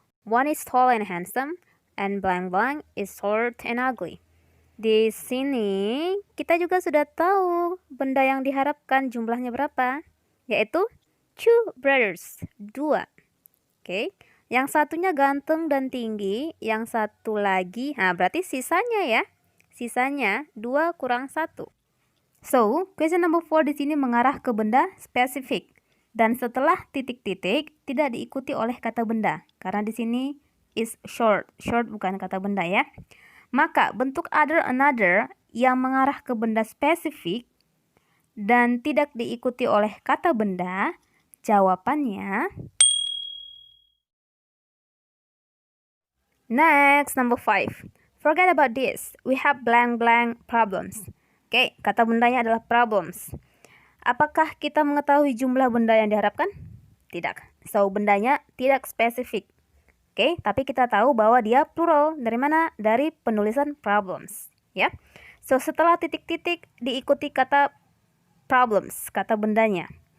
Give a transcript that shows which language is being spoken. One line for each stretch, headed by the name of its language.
English: One is tall and handsome, and blank blank is short and ugly.
Indonesian: Di sini kita juga sudah tahu benda yang diharapkan jumlahnya berapa, yaitu 2 brothers, 2. Oke, yang satunya ganteng dan tinggi, yang satu lagi, berarti sisanya ya, sisanya 2 kurang 1.
English: So, question number 4
Indonesian: di sini mengarah ke benda spesifik. Dan setelah titik-titik tidak diikuti oleh kata benda, karena di sini is short. Short bukan kata benda ya. Maka bentuk other, another yang mengarah ke benda spesifik dan tidak diikuti oleh kata benda, jawabannya.
English: Next, number 5. Forget about this. We have blank blank problems.
Indonesian: Oke, kata bendanya adalah problems. Apakah kita mengetahui jumlah benda yang diharapkan? Tidak. So, bendanya tidak spesifik. Oke, tapi kita tahu bahwa dia plural. Dari mana? Dari penulisan problems. Ya. So, setelah titik-titik diikuti kata problems, kata bendanya.